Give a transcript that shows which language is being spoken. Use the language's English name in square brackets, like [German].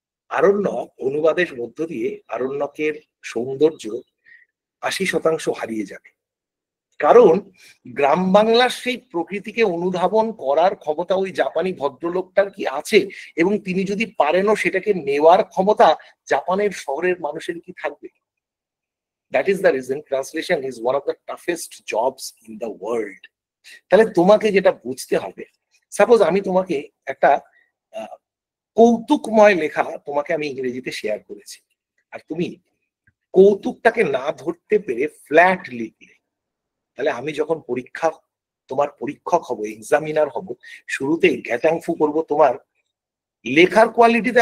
[Bangla] আরণ্যক অনুবাদের মধ্য দিয়ে আরণ্যকের সৌন্দর্য 80% হারিয়ে যাবে, কারণ গ্রাম বাংলার সেই প্রকৃতিকে অনুধাবন করার ক্ষমতা ওই জাপানি ভদ্রলোকটার কি আছে, এবং তিনি যদি পারেনও সেটাকে নেওয়ার ক্ষমতা জাপানের শহরের মানুষের কি থাকবে? [English] That is the reason translation is one of the toughest jobs in the world. [Bangla] তাহলে তোমাকে যেটা বুঝতে হবে, সাপোজ আমি তোমাকে একটা কৌতুকময় লেখা তোমাকে আমি ইংরেজিতে শেয়ার করেছি, আর তুমি কৌতুকটাকে না ধরতে পেরে ফ্ল্যাট লিখলে, তাহলে আমি যখন তোমার পরীক্ষক হব, এক্সামিনার হব, শুরুতেই গ্যাটাংফু করব তোমার লেখার কোয়ালিটিতে।